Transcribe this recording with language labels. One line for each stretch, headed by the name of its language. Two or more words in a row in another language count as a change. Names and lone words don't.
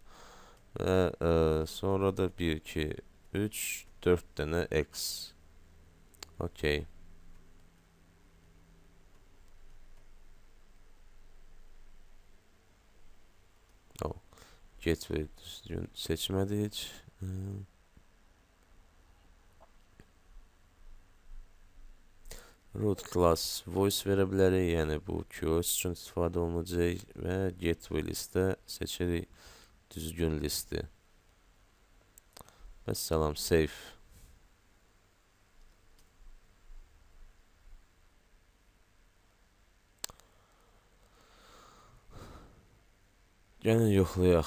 Azerbaijani: Və sonra da 1, 2, 3, 4 dənə X. Okey. Gateway düzgün seçmədik.
English: Root class voice
Azerbaijani: verə bilərik, yəni bu QoS üçün istifadə olunacaq və gateway listə seçirik düzgün listi. Vəssalam, save. Gəlin yoxlayaq.